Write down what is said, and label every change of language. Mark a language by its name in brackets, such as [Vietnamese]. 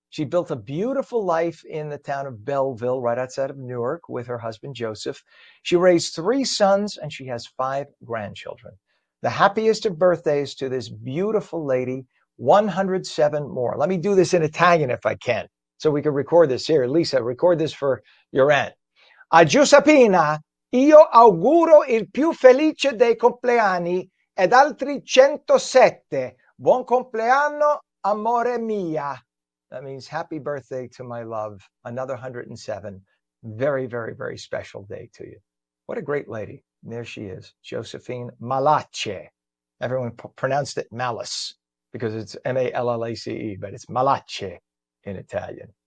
[English] She built a beautiful life in the town of Belleville, right outside of Newark, with her husband, Joseph. She raised 3 sons, and she has 5 grandchildren. The happiest of birthdays to this beautiful lady, 107 more. Let me do this in Italian if I can, so we can record this here. Lisa, record this for your aunt. [Italian] A Giuseppina, io auguro il più felice dei compleanni ed altri 107. Buon compleanno, amore mia. [English] That means happy birthday to my love. Another 107. Very, very, very special day to you. What a great lady. And there she is, Josephine Malace. Everyone pronounced it Malice because it's Mallace, but it's Malace in Italian.